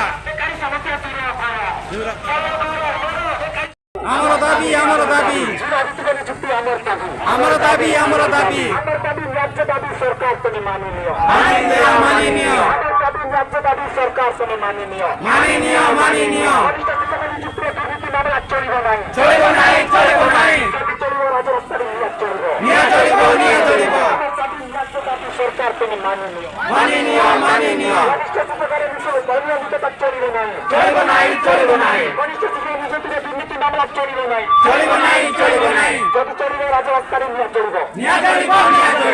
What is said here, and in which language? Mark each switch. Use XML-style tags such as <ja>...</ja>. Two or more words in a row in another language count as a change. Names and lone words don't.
<bn>বেকারি সমস্যা দূর আমার দাবি আমার দাবি আমার দাবি আমার দাবি রাজ্য দাবি সরকার তুমি মাননীয় মানিয়ে নিও রাজ্য দাবি সরকার তুমি মাননীয় মানিয়ে নিও মানিয়ে নিও চলিব নাই চলিব নাই চলিব নাই চলিব রাজরাস্তায় চলিব নিয়া চলিব নিয়া চলিব রাজ্য দাবি সরকার তুমি মাননীয় মানিয়ে নিও মানিয়ে নিও চলিব নাই চলিব নাই চলিব নাই কনিষ্ঠ শিক্ষক নিযুক্তির দুর্নীতি মামলা চলিব নাই চলিব নাই চলিব নাই যদি চলিব রাজরাস্তায় নিয়ে চলিব নিয়া চলিব নিয়া</bn>